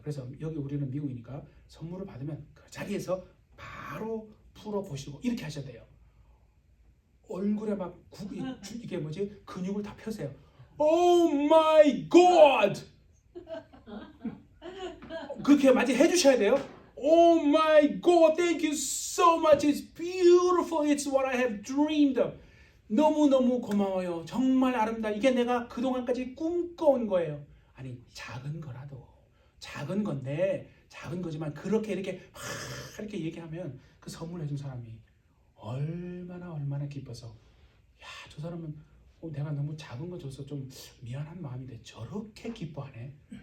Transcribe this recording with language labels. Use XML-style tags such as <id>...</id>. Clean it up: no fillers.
<ko>그래서 여기 우리는 미국이니까 선물을 받으면 그 자리에서 바로 풀어보시고 이렇게 하셔야 돼요. 얼굴에 막 이게 뭐지? 근육을 다 펴세요.</ko> <en>Oh my God!</en> <ko>그렇게 많이 해주셔야 돼요.</ko> <en>Oh my God, thank you so much. It's beautiful. It's what I have dreamed of.</en> <ko>너무너무 고마워요. 정말 아름다워. 이게 내가 그동안까지 꿈꿔온 거예요. 아니, 작은 거라도 작은 건데 작은 거지만 그렇게 이렇게 이렇게 얘기하면 그 선물 해준 사람이 얼마나 기뻐서 야, 저 사람은 내가 너무 작은 거 줘서 좀 미안한 마음인데 저렇게 기뻐하네.</ko>